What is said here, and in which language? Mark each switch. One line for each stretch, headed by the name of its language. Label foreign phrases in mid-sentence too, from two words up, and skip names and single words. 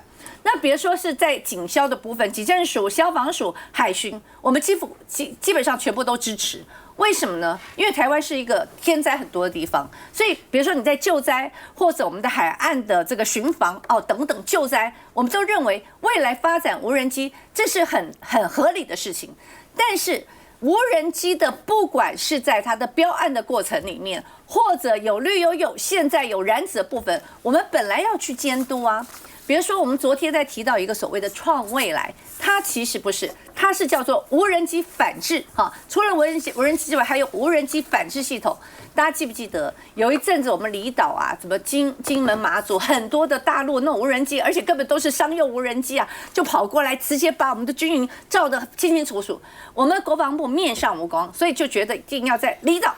Chinese: 那比如說是在警消的部分，警政署、消防署、海巡，我們基本上全部都支持。為什麼呢？因為台灣是一個天災很多的地方，所以比如說你在救災，或者我們的海岸的這個巡防等等救災，我們都認為未來發展無人機這是很合理的事情。但是無人機的不管是在它的標案的過程裡面，或者有綠油油，現在有燃脂的部分，我們本來要去監督啊。比如說，我們昨天在提到一個所謂的創未來，它其實不是，它是叫做無人機反制哈。除了無人機之外，還有無人機反制系統。大家記不記得有一陣子我們離島啊，什麼金門、馬祖很多的大陸那種無人機，而且根本都是商用無人機啊，就跑過來直接把我們的軍營照得清清楚楚。我們國防部面上無光，所以就覺得一定要在離島。